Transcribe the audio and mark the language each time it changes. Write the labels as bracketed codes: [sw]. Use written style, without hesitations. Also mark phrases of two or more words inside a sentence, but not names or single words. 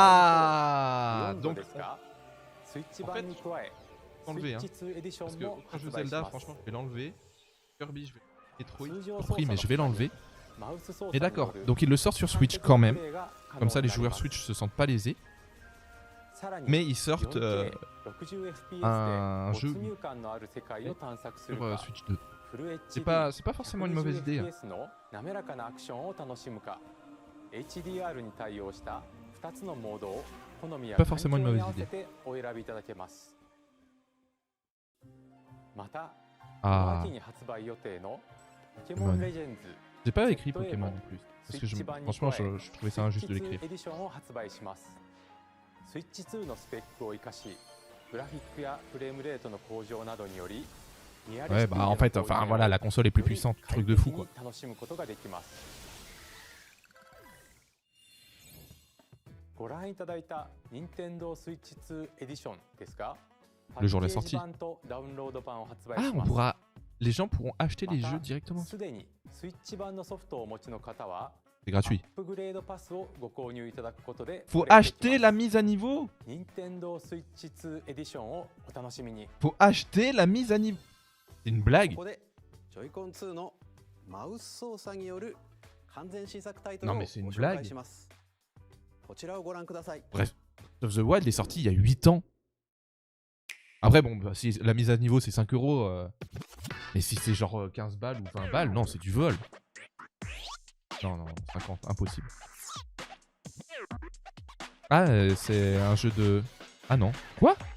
[fr] Ah, [ja] ビヨンド [fr] donc [ja] ですがスイッチ版に加えスイ [fr] enlever [ja] ッ [fr] hein. [ja] チ2エディショ [fr] Parce [ja] ン [fr] que [ja] も [fr] quand je [ja] 発 [fr] joue [ja] 売し [fr] Zelda, [ja] ます。 [fr] franchement, je vais l'enlever. Kirby, je vais Metroid, [ja] 通常 [fr] compris, [ja] 操 [fr] mais [ja] 作 [fr] je vais [ja] の他 [fr] l'enlever. [ja] にマウス操作 [fr] Et [ja] によ [fr] d'accord, [ja] る [fr] donc il le sort sur [ja] 完 [fr] Switch [ja] 璧 [fr] quand [ja] な [fr] même. [ja] プレイが可能 [fr] Comme ça, [ja] に [fr] les [ja] なり [fr] joueurs [ja] ます。 [fr] Switch se sentent pas lésés. [ja] さらに [fr] Mais ils sortent [ja] 4K 60 FPS [fr] un [ja] で [fr] jeu [ja] 没入感のある世界を探索する [fr] sur [ja] か [fr] Switch 2. [ja] フル [fr] C'est [ja] HD [fr] pas forcément une mauvaise idée. [ja] 120 FPS の滑らかなアクションを楽しむか HDR に対応した2つのモードを好みや [fr] Pas [ja] 環境 [fr] forcément une [ja] に [fr] mauvaise [ja] 合わせ [fr] idée. [ja] てお選びいただけます。 [fr] Ah. Pokémon Legends J'ai pas écrit Pokémon en plus. Parce que franchement, je trouvais ça injuste de l'écrire. [ja] スイッチ2のスペックを生かし、グラフィックやフレームレートの向上などにより、 [fr] Ouais, bah en fait, enfin voilà, la console est plus puissante, truc de fou quoi. [ja] 楽しむことができます。ご覧いただいた Nintendo Switch 2 Edition ですが、 [fr] Le jour de la sortie. [ja] パッケージ版とダウンロード版を発売 [fr] Ah, [ja] し [fr] on [ja] ます。 [fr] pourra. Les gens pourront acheter les jeux directement. [ja] すでにスイッチ版のソフトをお持ちの方は、 [fr] C'est gratuit. [ja] アップグレードパスをご購入いただくことで、 [fr] Faut acheter la mise à niveau. [ja] Nintendo Switch 2 Edition をお楽しみに。 [fr] Faut acheter la mise à niveau. C'est une blague. [ja] ここでジョイコン2のマウス操作による完全新作タイトルを [fr] Non [ja] ご [fr] mais c'est une [ja] 紹介 [fr] blague. [ja] します。こちらをご覧ください。 [fr] Bref, Breath of the Wild est sorti il y a 8 ans. Après, bon, bah, si la mise à niveau c'est 5 €, mais si c'est genre 15 balles ou 20 balles, non, c'est du vol. Non, non, 50, impossible. Ah, c'est un jeu de. Ah non. Quoi?